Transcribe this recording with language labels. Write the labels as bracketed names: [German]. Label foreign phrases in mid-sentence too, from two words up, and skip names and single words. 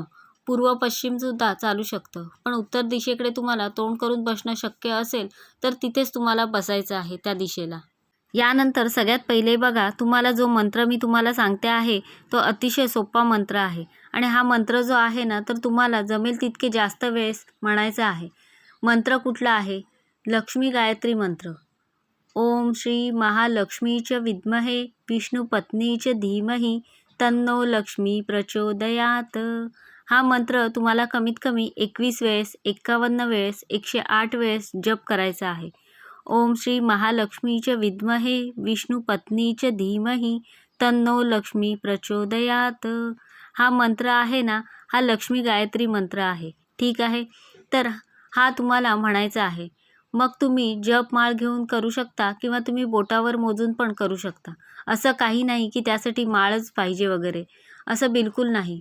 [Marathi] पूर्व पश्चिमसुद्धा चालू शकतं, पण उत्तर दिशेकडे तुम्हाला तोंड करून बसणं शक्य असेल तर तिथेच तुम्हाला बसायचं आहे त्या दिशेला. यानंतर सगळ्यात पहिले बघा तुम्हाला जो मंत्र मी तुम्हाला सांगते आहे तो अतिशय सोपा मंत्र आहे आणि हा मंत्र जो आहे ना तर तुम्हाला जमेल तितके जास्त वेळेस म्हणायचा आहे. मंत्र कुठला आहे? लक्ष्मी गायत्री मंत्र. [Sanskrit] ओम श्री महालक्ष्मीच विद्महे विष्णुपत्नीच धीमहि तन्नो लक्ष्मी प्रचोदयात. [Marathi] हा मंत्र तुम्हाला कमीत कमी 21 वेळेस, 51 वेळेस, 108 वेळेस जप करायचा आहे. [Sanskrit] ओम श्री महालक्ष्मीच विद्महे विष्णुपत्नीच धीमहि तन्नो लक्ष्मी प्रचोदयात. [Marathi] हा मंत्र आहे ना, हा लक्ष्मी गायत्री मंत्र आहे. ठीक आहे, तर हा तुम्हाला म्हणायचा आहे. मग तुम्ही जपमाळ घेऊन करू शकता किंवा तुम्ही बोटावर मोजून पण करू शकता. असं काही नाही की त्यासाठी माळच पाहिजे वगैरे, असं बिलकुल नाही.